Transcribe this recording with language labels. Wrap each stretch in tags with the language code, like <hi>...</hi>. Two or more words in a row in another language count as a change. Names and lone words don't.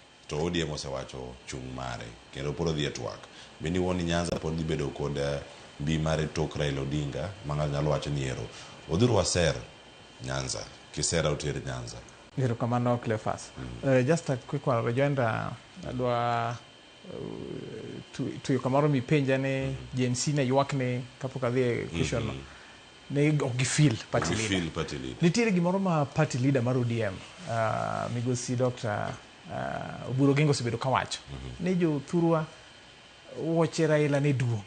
<luo>to ODM osewacho chung' mare kendo pod odhi e twak. Bende wuoni Nyanza pod dhi bedo kod mbi mare tok Raila Odinga ma ng'ato nyalo wacho ni ero odhuro waser Nyanza kisera oter Nyanza. Erokamano Cleophas.</luo> <en>Just a quick one,</en> <luo>rejoinder adwa tuyo kamoro mipenja ne Gen Z ne ywak ne kapok adhi e question no. Ne ok gifeel</luo> <en>party leader.</en> <luo>Nitiere gimoro ma</luo> <en>party leader</en> <luo>mar ODM, migosi Dr. Oburu Oginga osebedo kawacho ni jo thurwa wuoche Raila ne duong'.</luo>